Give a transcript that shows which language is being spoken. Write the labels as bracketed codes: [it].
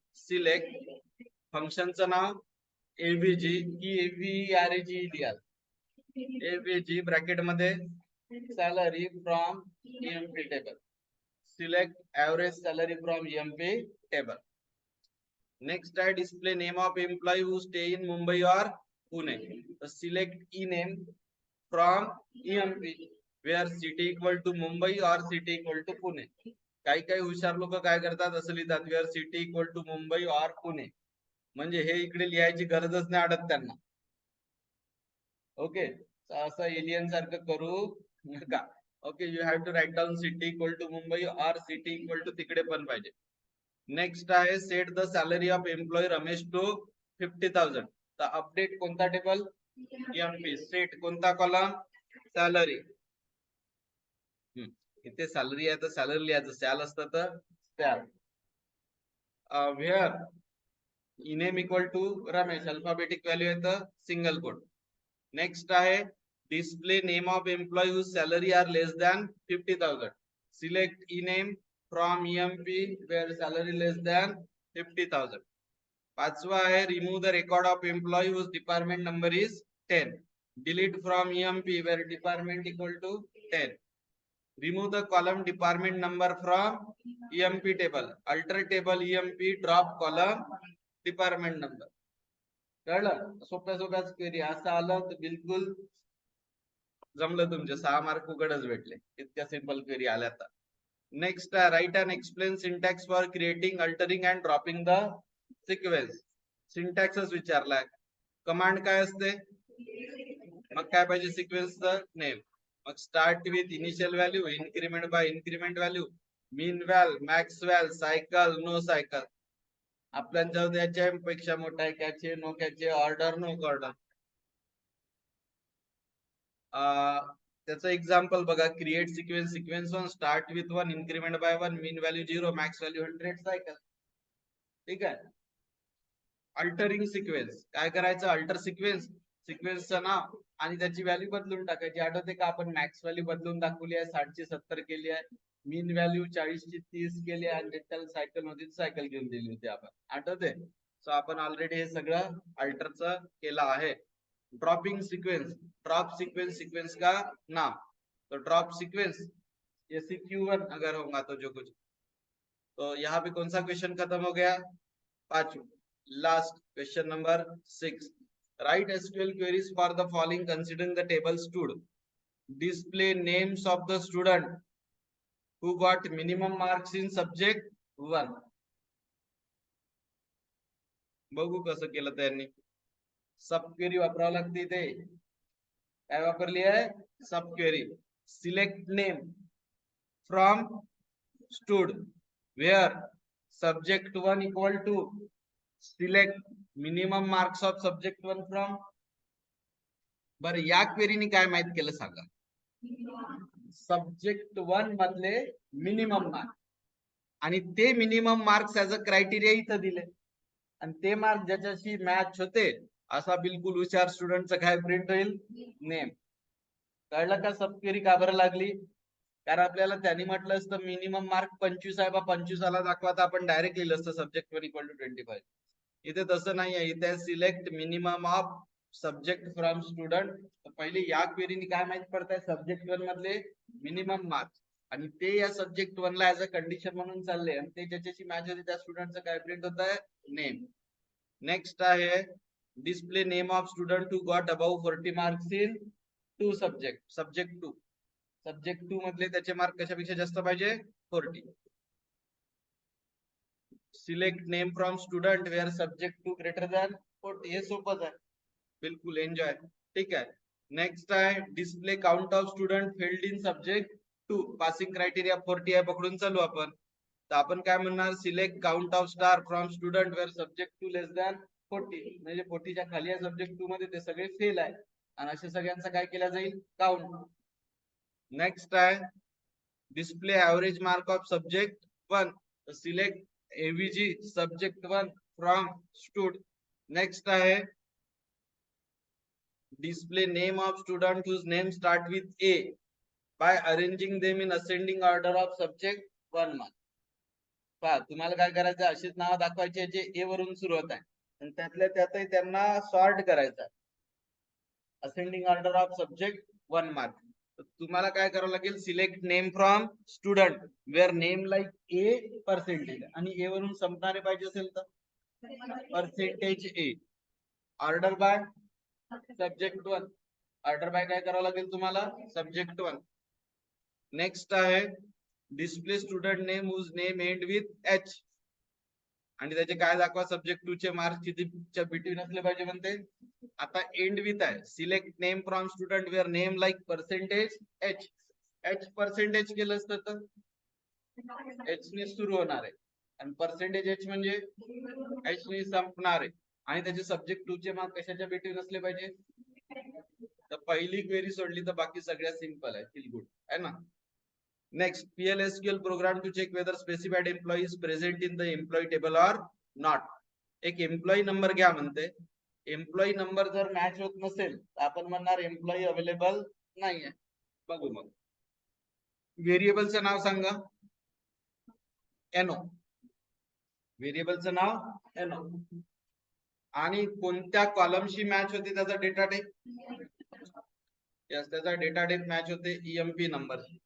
[en] select [mr] फंक्शनचं नाव [en] AVG की AVRG लिहाल, AVG bracket मध्ये salary from EMP table, select average salary from EMP table. Next आहे display name of employee who stay in Mumbai और पुणे, तर select E name from EMP where city equal to Mumbai और city equal to Pune. [mr] काही काही हुशार लोक काय करतात, असं लिहितात wear city equal to Mumbai और पुणे, म्हणजे हे इकडे लिहायची गरजच नाही अडत त्यांना। [en] okay, [mr] असं एलियन सारखं करू नका। [en] okay, you have to write down city equal to Mumbai or city equal to [mr] तिकडे पण पाहिजे। [en] next आहे set the salary of employee Ramesh to 50,000, [mr] तर अपडेट कोणता टेबल? [en] EMP. [mr] सेट कोणता कॉलम? सॅलरी। इथे सॅलरी आहे तर सॅलरी लिहायचं, सॅल असतं तर cell. Where E name equal to Ramesh, alphabetic value येतं सिंगल कोट। [en] Next आहे display name of employee whose salary are less than 50,000, select E name from EMP where salary less than 50,000। पाचवा आहे remove the record of employee whose department number is 10, delete from EMP where department equal to 10, remove the column department number from EMP table, alter table EMP drop column department number। कळलं? [mr] सोप्या सोप्याच query, असं आलं तर बिलकुल जमलं, तुमचे 6 mark उघडच भेटले, इतक्या सिंपल क्वेरी आल्या तर। [en] Next write and explain syntax for creating altering and dropping the sequence. [mr] सिंटॅक्सच विचारलाय, command काय असते, मग काय पाहिजे? [en] सिक्वेन्सचं नेम, मग start with initial value, increment by increment value, min val, max val, cycle, no cycle. [mr] आपल्या त्याच्या पेक्षा मोठा आहे [en] Cache, no cache, order, no order. त्याचं example बघा, create sequence, sequence 1 start with 1 increment by 1 min value 0 max value 100 cycle. [mr] ठीक आहे. अल्टरिंग सिक्वेन्स काय करायचं, अल्टर सिक्वेन्स, सिक्वेन्सचं नाव आणि त्याची व्हॅल्यू बदलून टाकायची. आठवते का आपण मॅक्स व्हॅल्यू बदलून दाखवली आहे, 60 ची 70 केली आहे, मीन व्हॅल्यू 40 ची 30 केली आहे आणि त्याला सायकल होती, सायकल घेऊन दिली होती आपण, आठवते. सो आपण ऑलरेडी हे सगळं अल्टरचं केलं आहे. [en] dropping sequence, drop sequence, [hi] sequence का नाम, तो ड्रॉप सिक्वेंस ये CQ1 अगर होगा तो जो कुछ, तो यहाँ पे कौन सा क्वेश्चन खत्म हो गया, [mr] पांचवा. [en] Last question number 6. Write SQL queries for the following considering the table stood. Display names of the student who got minimum marks in subject 1. [mr] बघू कसं केलं त्यांनी. सब क्वेरी वापरावं लागते. ते काय वापरली आहे, सब query. [en] Select name from stud where subject 1 equal to select minimum marks of subject 1 from. [mr] बरं या क्वेरीने काय माहित केलं सांगा, सब्जेक्ट 1 मधले मिनिमम मार्क आणि ते minimum marks as a criteria इथं दिले आणि ते मार्क ज्याच्याशी मॅच होते असा बिलकुल हुशार स्टुडंटचं काय प्रिंट होईल, नेम. कळलं का सब क्वेरी का बरं लागली, कारण आपल्याला त्यांनी म्हटलं असतं मिनिमम मार्क 25 आहे बा, 25 दाखवा तर आपण डायरेक्ट लिहिलं असतं सब्जेक्ट 1 इक्वल टू 25. इथे तसं नाही आहे, [en] इथे select minimum of subject from student. [mr] पहिले या क्वेरीने काय माहित पडतंय, सब्जेक्ट 1 मधले मिनिमम मार्क्स आणि ते या सब्जेक्ट 1 ला ऍज अ कंडिशन म्हणून चालले आणि ते ज्याच्याशी मॅच होते त्या स्टुडंटचं काय प्रिंट होत आहे, नेम. [en] Next आहे display name of student who got about 40 marks in 2 subject, subject 2. [mr] Subject 2 मधले त्याचे मार्क कशापेक्षा जास्त पाहिजे, 40. [en] Select name from student where subject 2 greater than 40. [mr] हे सोपंच आहे, [en] बिलकुल एन्जॉय. [mr] ठीक आहे. [en] Next आहे display count of student failed in subject 2. [mr] Passing criteria 40 आहे, पकडून चालू आपण. तर आपण काय म्हणणार, [en] Select count of star from student where subject 2 less than 40. [mr] म्हणजे 40 च्या खाली आहे सब्जेक्ट 2 मध्ये, ते सगळे फेल आहे आणि अशा सगळ्यांचा काय केला जाईल, काउंट. [en] Next आहे display average mark of subject 1. Select AVG subject 1 from stood. Next आहे display name of student whose name start with A by arranging them in ascending order of subject 1 mark. [mr] पहा तुम्हाला काय करायचं, अशीच नाव दाखवायची जे A वरून सुरू होत आहे आणि त्यातल्या त्यातही त्यांना सॉर्ट करायचं, ascending order of subject 1 mark. तुम्हाला काय करावं लागेल, select name from student wear name like A percentage आणि A वरून संपणारे पाहिजे असेल तर percentage A. [en] order by subject 1, [mr] order by काय करावं लागेल तुम्हाला, [en] Subject 1. Next आहे display student name whose name end with H [mr] आणि त्याचे काय दाखवा, सब्जेक्ट 2 चे मार्क्स कितीच्या बिटवीन असले पाहिजे म्हणते. [en] आता end with आहे, select name from student where name like percentage H. [mr] H percentage केलं असतं तर H ने सुरू होणार आहे आणि पर्सेंटेज H म्हणजे H ने संपणार आहे आणि त्याचे सब्जेक्ट 2 चे मार्क कशाच्या बिटवीन असले पाहिजे. तर पहिली क्वेरी सोडली तर बाकी सगळ्या सिंपल आहे, फील गुड आहे ना. [en] Next PLSQL program to check whether specified employee is present in the employee table or not. [mr] एक एम्प्लॉई नंबर घ्या म्हणते, एम्प्लॉई नंबर जर मॅच होत नसेल तर आपण म्हणणार एम्प्लॉई अवेलेबल नाहीये. बघू मग व्हेरिएबलचं नाव सांगा, NO. व्हेरिएबलचं नाव NO आणि कोणत्या कॉलमशी मॅच होते त्याचा डेटा टाइप, यस त्याचा डेटा टाइप मॅच होते EMP नंबर.